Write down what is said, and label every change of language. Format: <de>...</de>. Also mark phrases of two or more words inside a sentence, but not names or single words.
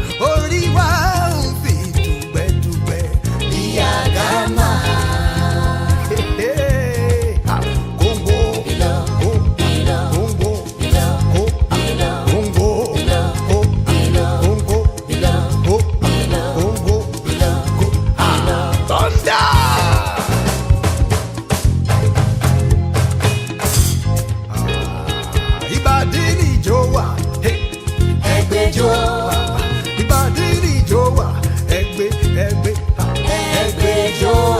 <yo>Orí wa ń fi dùgbẹ́dùgbẹ́ bí àdámà. Kóńgò, kó, kóńgò, kó, kóńgò, kóńgò.</yo> <en>Go, go, go, go. Ah, thunder!</en> <yo>Ah, ìbàdí ni ìjó wà. Hey. Ẹ gbé jó. Ìbàdí ni ìjó wà. Ẹ gbé, ẹ gbé. Ah, Ẹ gbé jó.</yo>